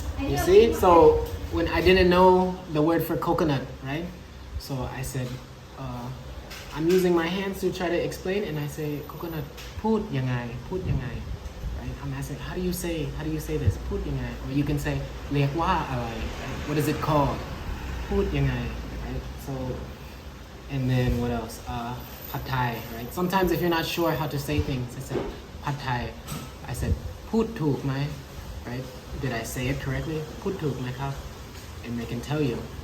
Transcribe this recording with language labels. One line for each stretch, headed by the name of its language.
English: You see, so when I didn't know the word for coconut, right? So I said, I'm using my hands to try to explain, and I say coconut.
Thai: พูดยังไง right?
English: I'm asking, how do you say this?
Thai: พูดยังไง
English: or you can say
Thai: เรียกว่าอะไร
English: right? What is it called?
Thai: พูดยังไง right?
English: So, and then what else? Pad Thai, right? Sometimes if you're not sure how to say things, I say Pad Thai. I said
Thai: พูดถูกไหม
English: right? Did I say it correctly?
Thai: พูดถูกไหมครับ
English: and they can tell you.